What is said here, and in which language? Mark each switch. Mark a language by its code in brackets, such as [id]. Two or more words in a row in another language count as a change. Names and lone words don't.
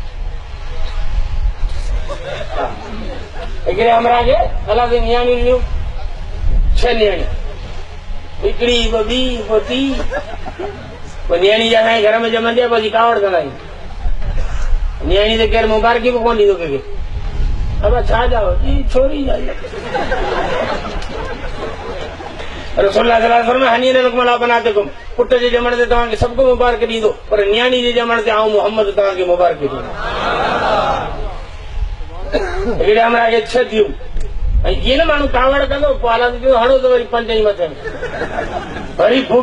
[sd] हिकिड़े अमरा खे अलाह जी नियाणियूं ॾिनियूं 6 नियाणियूं हिकिड़ी ॿी ॿी पोइ नियाणी जा असांजे घर में ॼमंदी आहे पोइ कावड़ कंदा आहियूं नियाणी ते केरु मुबारकी बि कोन ॾींदो कंहिंखे अब छा जाओ जी छोरी [ar] رسول الله صلى الله عليه وسلم هنيئا لكم بناتكم [sd] पुट जे ॼमण ते तव्हांखे सभु को मुबारक ॾींदो पर नियाणी जे ॼमण ते आऊं मोहम्मद तव्हांखे मुबारक ॾींदो हिकिड़े अमरा खे 6 थियूं ऐं जीअं न माण्हू कावड़ कंदो पोइ अलाह जी हणो त वरी 5 ई मथे वरी फूक